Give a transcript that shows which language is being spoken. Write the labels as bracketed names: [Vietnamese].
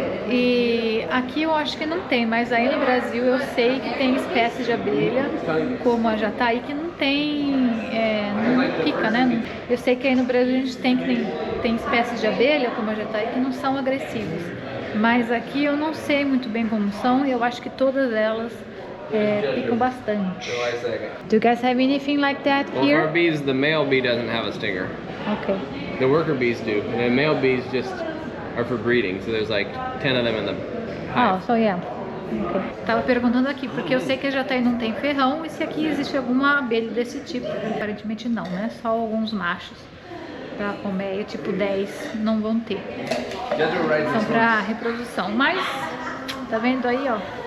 [Portuguese] E aqui eu acho que não tem, mas aí no Brasil eu sei que tem espécies de abelha, como a jataí, que não tem, não pica, né? Eu sei que aí no Brasil a gente tem espécies de abelha, como a jataí, que não são agressivas. Mas aqui eu não sei muito bem como são e eu acho que todas elas picam bastante. [English] Do you guys have anything like that Well, for our here? bees, the male bee doesn't have a stinger. Okay. The worker bees do, and the male bees just are for breeding. So there's like 10 of them in the Oh, hive. so yeah. Okay. [Portuguese] Tava perguntando aqui, porque eu sei que a jataí não tem ferrão e se aqui existe alguma abelha desse tipo. Aparentemente não, né? Só alguns machos pra colmeia, tipo 10, não vão ter. São pra reprodução. Mas, tá vendo aí, ó?